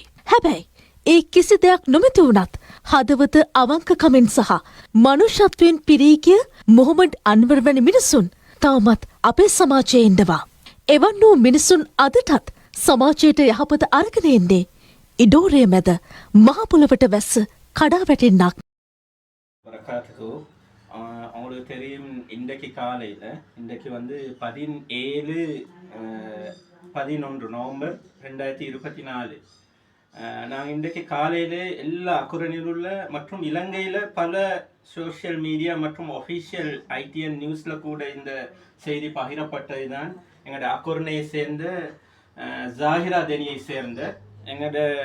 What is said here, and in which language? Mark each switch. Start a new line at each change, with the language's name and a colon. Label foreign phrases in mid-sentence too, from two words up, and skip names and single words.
Sinhala: හැබැයි ඒ කිසි දෙයක් නොමැති වුණත් හදවත අවංකකමෙන් සහ මනුෂ්‍යත්වයෙන් පිරී ගිය මොහොමඩ් අන්වර් වැනි මිනිසුන් තවමත් අපේ සමාජයේ ඉන්නවා. එවන් වූ මිනිසුන් අදටත් සමාජයට යහපත අරගෙන එන්නේ ඉඩෝරය මැද මහපොළවට වැස්ස කඩා වැටෙන්නක්.
Tamil: வரகாத்துக்கு அவங்களுக்கு தெரியும் இன்றைக்கு காலையில் இன்றைக்கு வந்து 17/11 நவம்பர் 2024 நாங்கள் இன்றைக்கு காலையில் எல்லா அக்குரணியில் உள்ள மற்றும் இலங்கையில் பல
English: social media
Tamil: மற்றும் ஒஃபிஷியல் ஐடிஎன் நியூஸில் கூட இந்த செய்தி பகிரப்பட்டது தான் எங்களோட அக்குரணையை சேர்ந்த ஜாகிரா தெனியை சேர்ந்த எங்களோட